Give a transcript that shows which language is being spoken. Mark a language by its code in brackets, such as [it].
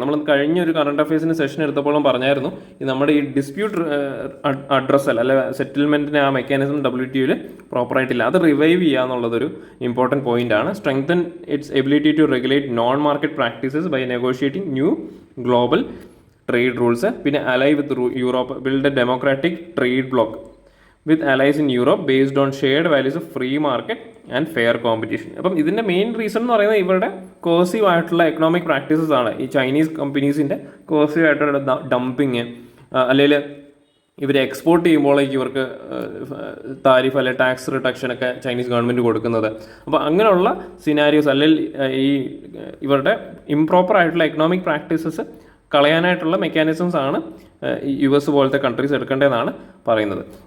[ml] നമ്മൾ കഴിഞ്ഞ ഒരു കറണ്ട് അഫയേഴ്സിന് സെഷൻ എടുത്തപ്പോഴും പറഞ്ഞായിരുന്നു നമ്മുടെ ഈ ഡിസ്പ്യൂട്ട് അഡ്രസ്സൽ അല്ലെ സെറ്റിൽമെൻറ്റിന് ആ മെക്കാനിസം WTOയിൽ പ്രോപ്പറായിട്ടില്ല, അത് റിവൈവ് ചെയ്യുക എന്നുള്ളതൊരു ഇമ്പോർട്ടൻറ്റ് പോയിന്റ് ആണ്. [en] Strengthen its ability to regulate non market practices by negotiating new global trade rules. [ml] പിന്നെ [en] Ally with Europe, build a democratic trade bloc with allies in Europe based on shared values of free market and fair competition. [ml] അപ്പം ഇതിൻ്റെ main reason എന്ന് പറയുന്നത് ഇവരുടെ cohesive ആയിട്ടുള്ള economic practices ആണ്. ഈ ചൈനീസ് കമ്പനീസിൻ്റെ കോസീവ് ആയിട്ടുള്ള ഡംപിങ് അല്ലെങ്കിൽ ഇവർ എക്സ്പോർട്ട് ചെയ്യുമ്പോഴേക്ക് ഇവർക്ക് താരിഫ് അല്ലെങ്കിൽ ടാക്സ് റിഡക്ഷനൊക്കെ ചൈനീസ് ഗവൺമെൻറ് കൊടുക്കുന്നത്. അപ്പോൾ അങ്ങനെയുള്ള സിനാരിയോസ് അല്ലെങ്കിൽ ഈ ഇവരുടെ ഇംപ്രോപ്പർ ആയിട്ടുള്ള എക്കണോമിക് പ്രാക്ടീസസ് കളയാനായിട്ടുള്ള മെക്കാനിസംസ് ആണ് US പോലത്തെ കൺട്രീസ് എടുക്കേണ്ടതെന്നാണ് പറയുന്നത്.